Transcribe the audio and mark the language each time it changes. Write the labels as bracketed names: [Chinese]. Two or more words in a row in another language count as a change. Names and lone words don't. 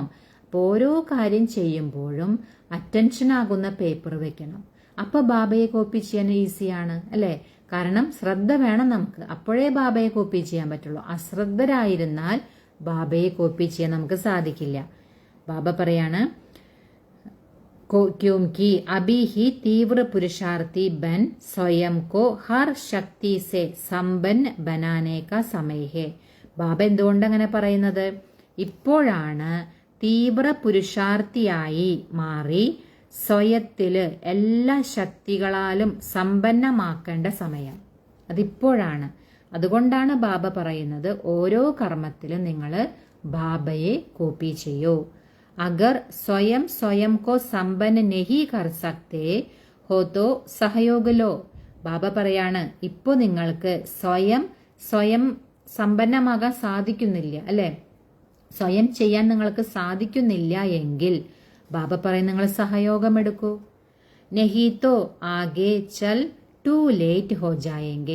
[Malayalam] അപ്പോൾ ഓരോ കാര്യം ചെയ്യുമ്പോഴും അറ്റൻഷൻ ആകുന്ന പേപ്പർ വെക്കണം. അപ്പോൾ ബാബയെ കോപ്പി ചെയ്യാൻ ഈസിയാണ് അല്ലേ, കാരണം ശ്രദ്ധ വേണം നമുക്ക്, അപ്പോഴേ ബാബയെ കോപ്പി ചെയ്യാൻ പറ്റുള്ളൂ. അശ്രദ്ധരായിരുന്നാൽ ബാബയെ കോപ്പി ചെയ്യാൻ നമുക്ക് സാധിക്കില്ല. ബാബ പറയാണ്, [Hindi] क्योंकि अभी ही तीव्र पुरुषार्थी बन स्वयं को हर शक्ति से संपन्न बनाने का समय है. [Malayalam] ബാബ എന്തുകൊണ്ട് അങ്ങനെ പറയുന്നത്, ഇപ്പോഴാണ് തീവ്ര പുരുഷാർത്ഥിയായി മാറി സ്വയത്തില് എല്ലാ ശക്തികളാലും സമ്പന്നമാക്കേണ്ട സമയം, അതിപ്പോഴാണ്. അതുകൊണ്ടാണ് ബാബ പറയുന്നത് ഓരോ കർമ്മത്തിലും നിങ്ങൾ ബാബയെ കോപ്പി ചെയ്യൂ. [Hindi] अगर स्वयं स्वयं को संपन्न नहीं कर सकते हो तो सहयोग लो. [Malayalam] ബാബ പറയാണ്, ഇപ്പോൾ നിങ്ങൾക്ക് സ്വയം സമ്പന്നമാകാൻ സാധിക്കുന്നില്ല അല്ലെ, സ്വയം ചെയ്യാൻ നിങ്ങൾക്ക് സാധിക്കുന്നില്ല എങ്കിൽ ബാബ പറയും നിങ്ങൾ സഹയോഗം എടുക്കൂ. [Hindi] नहीं तो आगे चल [English] too late [Hindi] हो जाएंगे.